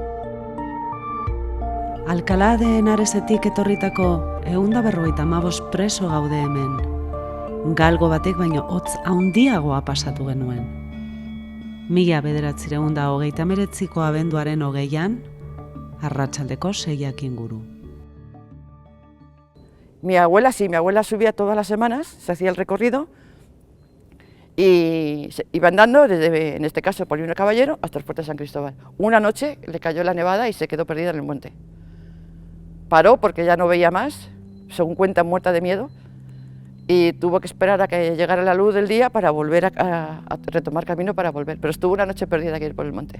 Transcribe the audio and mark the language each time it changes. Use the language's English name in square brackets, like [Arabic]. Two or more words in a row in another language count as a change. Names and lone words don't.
[Basque] Alcalá de Henaresetik etorritako 155 preso gaude hemen. Galgo batek baino hotz handiagoa pasatu genuen. 1939ko abenduaren 20an, arratsaldeko 6 inguru. [Spanish] Mi abuela sí, mi abuela subía todas las semanas, se hacía el recorrido y iba andando desde, en este caso, Polígono Caballero hasta el Fuerte San Cristóbal. Una noche le cayó la nevada y se quedó perdida en el monte. Paró porque ya no veía más, según cuentan, muerta de miedo, y tuvo que esperar a que llegara la luz del día para volver a retomar camino para volver, pero estuvo una noche perdida aquí por el monte.